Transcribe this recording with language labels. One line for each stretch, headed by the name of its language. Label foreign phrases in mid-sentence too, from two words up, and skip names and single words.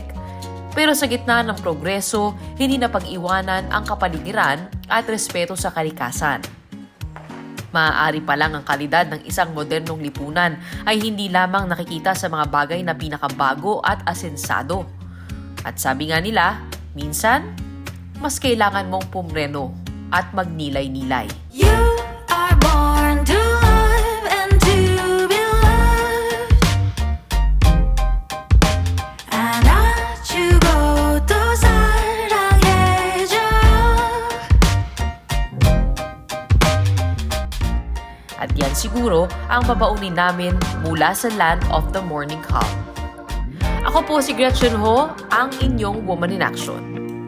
Filipino: Pero sa gitna ng progreso, hindi na pag-iwanan ang kapaligiran at respeto sa kalikasan. Maaari pa lang ang kalidad ng isang modernong lipunan ay hindi lamang nakikita sa mga bagay na pinakabago at asensado. At sabi nga nila, minsan, mas kailangan mong pumreno at magnilay-nilay.
English: You are born to love and to be loved.
Korean: 안아주고 또 사랑해줘.
Filipino: At yan siguro ang babaunin namin mula sa Land of the Morning Calm. Ako po si Gretchen Ho, ang inyong Woman in Action.